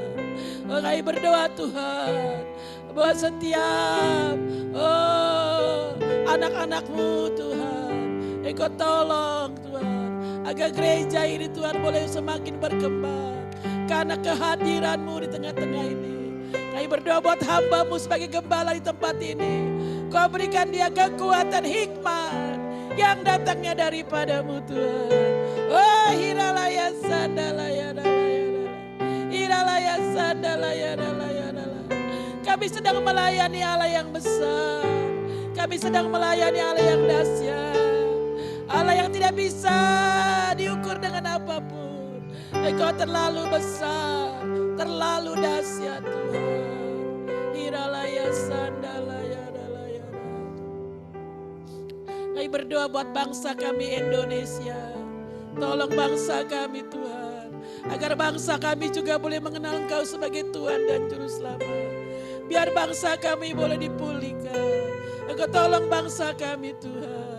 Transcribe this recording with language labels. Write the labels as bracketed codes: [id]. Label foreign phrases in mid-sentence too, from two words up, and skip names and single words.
[id] Oh, kami berdoa Tuhan, bahwa setiap anak-anak-Mu Tuhan, Engkau tolong Tuhan, agar gereja ini Tuhan boleh semakin berkembang karena kehadiran-Mu di tengah-tengah ini. Kami berdoa buat hamba-Mu sebagai gembala di tempat ini. Kau berikan dia kekuatan hikmat yang datangnya daripada-Mu Tuhan. Oh hiralaya sandalaya dalaya, hiralaya sandalaya dalaya. Kami sedang melayani Allah yang besar. Kami sedang melayani Allah yang dahsyat. Allah yang tidak bisa diukur dengan apapun. Engkau terlalu besar, terlalu dahsyat Tuhan. Hiralaya sandalaya dalaya. Kami berdoa buat bangsa kami Indonesia. Tolong bangsa kami Tuhan, agar bangsa kami juga boleh mengenal Engkau sebagai Tuhan dan Juru Selamat. Biar bangsa kami boleh dipulihkan. Engkau tolong bangsa kami Tuhan.